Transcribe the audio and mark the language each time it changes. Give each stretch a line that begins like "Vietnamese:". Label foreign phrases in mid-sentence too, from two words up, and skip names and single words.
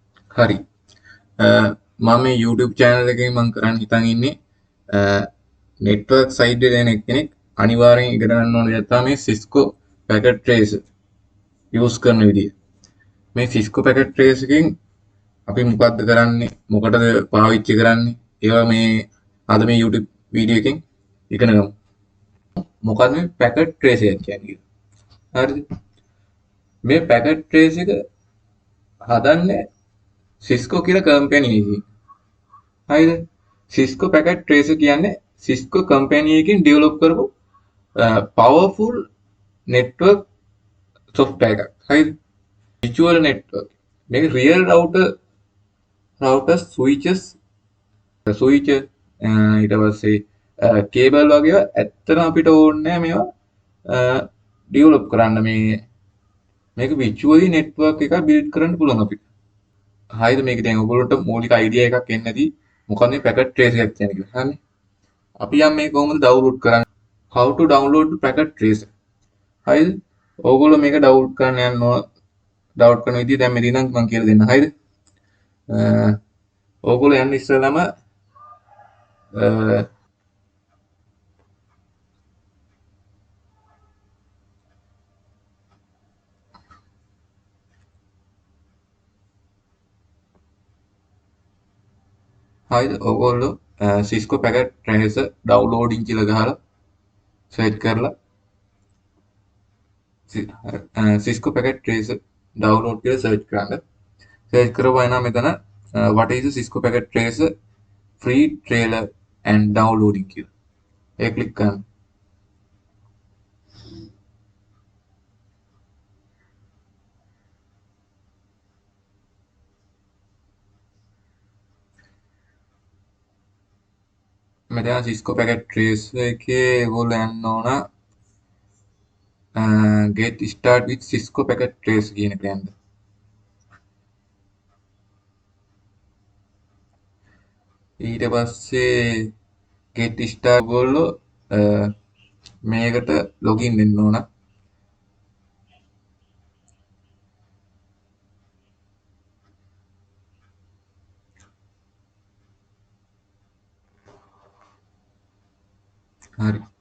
Sinhala: හරි. මම මේ YouTube channel එකේ මම කරන්න හිතන් ඉන්නේ
English: network side
Sinhala: එකේ දෙන කෙනෙක් අනිවාර්යෙන් ඉගෙන ගන්න ඕන දෙයක් තමයි මේ Cisco packet tracer use කරන විදිය. මේ Cisco packet tracer එකෙන් අපි මොකද්ද කරන්නේ? මොකටද පාවිච්චි කරන්නේ? ඒවා මේ අද මේ YouTube වීඩියෝ එකෙන් ඉගෙන ගමු. මොකක්ද මේ packet tracer කියන්නේ? හරිද? මේ packet tracer එක හදන්නේ Cisco කියලා කම්පැනි එකකින්. හරිද? Cisco packet tracer කියන්නේ Cisco කම්පැනි එකකින් ඩෙවලොප් කරපු
English: powerful network software
Sinhala: එකක්. හරිද?
English: virtual network.
Sinhala: මේක
English: real router switches switch
Sinhala: ඊට පස්සේ කේබල් වගේ ඇත්තටම අපිට ඕනේ මේවා ඩෙවලොප් කරන්න මේක virtually network එකක් build කරන්න පුළුවන් අපිට. හරිද? මේක දැන් ඔයගොල්ලන්ට මූලික අයිඩියා එකක් එන්න ඇති මොකක්ද මේ packet tracer එක කියන්නේ කියලා. හරිනේ. අපි යම් මේක කොහොමද ඩවුන්ලෝඩ් කරන්නේ?
English: how to download the packet tracer.
Sinhala: හරිද? ඕගොල්ලෝ මේක ඩවුන්ලෝඩ් කරන්න යන්න ඕන. ඩවුන්ලෝඩ් කරන විදිය දැන් මෙතන මම කියලා දෙන්න. හරිද? ඕගොල්ලෝ යන්න ඉස්සෙල්ලාම හරිද? ඕගොල්ලෝ Cisco packet tracer downloading කියලා ගහලා සර්ච් කරලා Cisco packet tracer download කියලා සර්ච් කරන්න. සර්ච් කරපුවා එනවා මෙතන
English: what is the Cisco packet tracer free trailer and downloading
Sinhala: කියලා. ඒක ක්ලික් කරන්න. මෙතන Cisco packet tracer එකේ ඔයගොල්ලෝ යන්න ඕන
English: get start with Cisco packet tracer
Sinhala: කියන එක යන්න. ඊට පස්සේ
English: get start
Sinhala: ඔයගොල්ලෝ මේකට login වෙන්න ඕන. හරි.